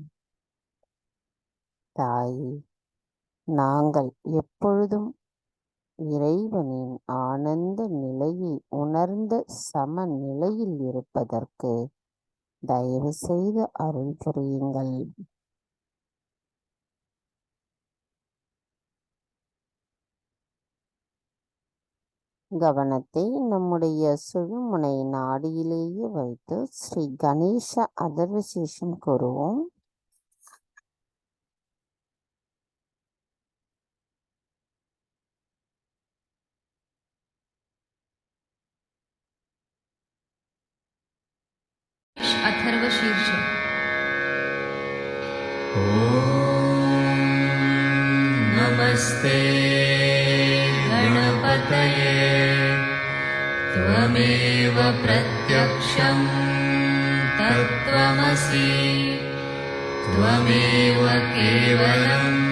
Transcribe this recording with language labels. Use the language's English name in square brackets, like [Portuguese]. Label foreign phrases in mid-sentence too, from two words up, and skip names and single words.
[Tamil] தாயே, நாங்கள் எப்பொழுதும் இறைவனின் ஆனந்த நிலையை உணர்ந்த சமநிலையில் இருப்பதற்கு தயவு செய்து அருள் புரியுங்கள். கவனத்தை நம்முடைய சுழுமுனை நாடியிலேயே வைத்து ஸ்ரீ கணேச அதர்வசேஷம் கூறுவோம். [Sanskrit] अथर्वशीर्ष नमस्ते गणपतये त्वमेव प्रत्यक्षं तत्त्वमसि त्वमेव केवलं